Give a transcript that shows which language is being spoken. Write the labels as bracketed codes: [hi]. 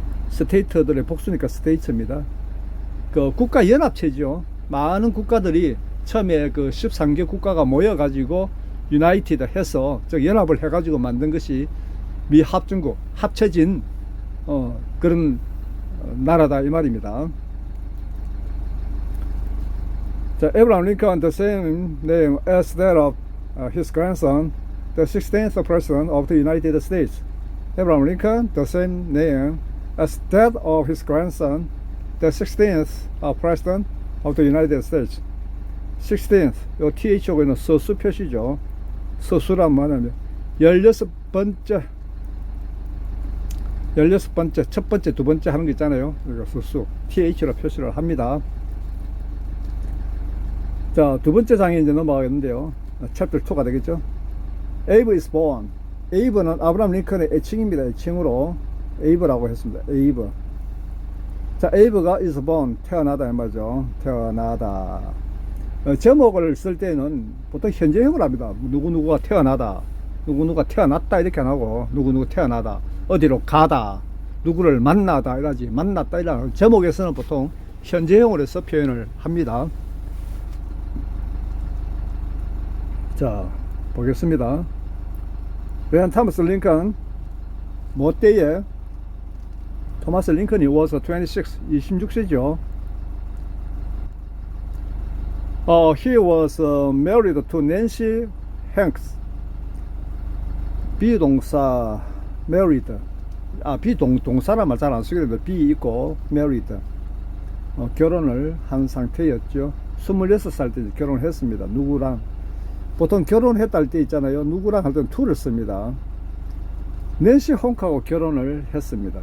[ko] 스테이트들의 복수니까 스테이츠입니다. 그 국가 연합체죠. 많은 국가들이 처음에 그 13개 국가가 모여가지고 United 해서 즉 연합을 해가지고 만든 것이 미 합중국 합쳐진 그런 나라다 이 말입니다. [en] 자, Abraham Lincoln, the same name as that of his grandson, the 16th president of the United States. Abraham Lincoln, the same name as that of his grandson, the 16th president of the United States. [ko] 16th, 요 TH하고 있는 서수 표시죠. 서수란 뭐냐면 16번째, 첫 번째, 두 번째 하는 거 있잖아요. 그러니까 서수, TH로 표시를 합니다. 자, 두 번째 장에 이제 넘어가겠는데요. 챕터 2가 되겠죠. [en] Abe is born. [ko] Abe는 아브라함 링컨의 애칭입니다. 애칭으로 Abe라고 했습니다. Abe. 자, Abe가 [en] is born, [ko] 태어나다 이 말이죠. 태어나다. 제목을 쓸 때는 보통 현재형을 합니다. 누구누구가 태어나다, 누구누구가 태어났다 이렇게 안 하고 누구누구 태어나다, 어디로 가다, 누구를 만나다 이러지. 만났다 이런 제목에서는 보통 현재형으로 해서 표현을 합니다. 자, 보겠습니다. [en] When Thomas Lincoln, [ko] 뭐 때에 토마스 링컨이 was 26세죠. [en] He was married to Nancy Hanks. [ko] 비동사 married. 동사란 말 잘 안 쓰게 되는데 be 있고 married. 결혼을 한 상태였죠. 26살 때 결혼을 했습니다. 누구랑? 보통 결혼했다 할 때 있잖아요. 누구랑 할 때는 to를 씁니다. 낸시 홍크하고 결혼을 했습니다.